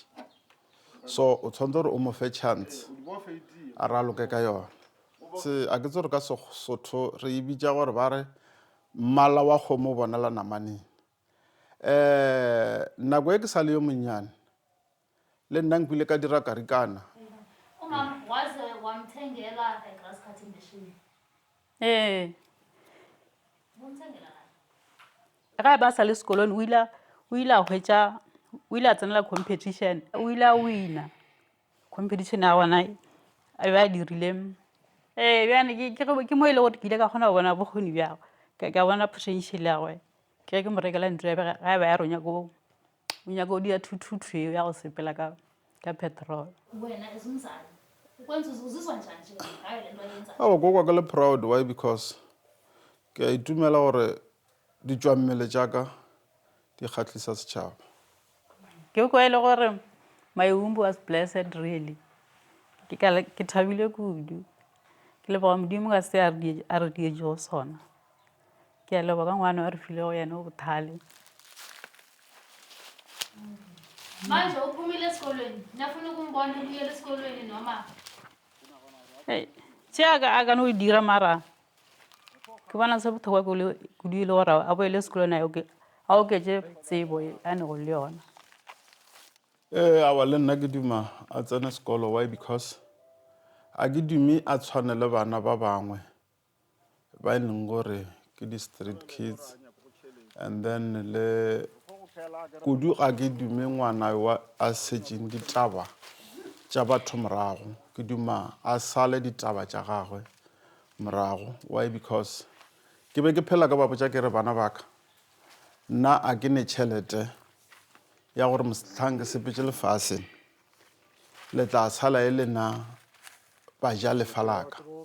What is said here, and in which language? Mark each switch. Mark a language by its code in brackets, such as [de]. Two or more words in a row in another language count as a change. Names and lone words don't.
[nso] So o tshwanetse gore o mo fe chance a raloke ka yona. Se a ke tse gore ka Sotho re e bitša gore ba re mmala wa kgomo o bonala namaneng. Nako e ke sa le yo monnyane le nna nkile ka dira karikana. [zu] Umama waze wamthengela a [en] grass cutting machine. [nso] Ga ba sa le sekolong o ile a hwetša o ile a tsenela competition o ile a wina competition ya gona a be a dirile bjane ke mo e le gore ke ile ka kgona go bona bokgoni bjago ka bona potential ya gwe ke mo rekela ntlo ga e ba ya ronya ko o nyaka o dia thuthutu eo ya go sepela ka petrol. Ko kwa ke le proud. Why? Because ke a itumela gore ditšwammele tšaka di kgatlhisa setšhaba. Ke kwa e le gore [en] my womb was blessed really. [nso] Ke thabile kudu ke leboga modimo ka se a re dietše go sona. Ke a leboga ngwana wa re file go yena o bothale. [zu] Manje uphumile esikolweni nafuna ukumbona ubuyela esikolweni noma [nso] tše a ka no dira mara ke bona se bothokwa kudu e le gore a boele sekolong a oketše tsebo a nego le yona. Awa le nna ke duma a tsene sekolo. Why? Because a ke dume a tshwane le bana ba bangwe ba e leng gore ke di [en] street kids, and then [nso] le kudu ga ke dume ngwana wa a setšeng ditaba tša batho morago. Ke duma a sale ditaba tša gagwe morago. Why? Because ke be ke phela ka ba botša ke re bana baka nna a ke ne tšhelete ya gore mosetlhang ke sepetše lefaseng le tla sala e le na ba ja lefa laka.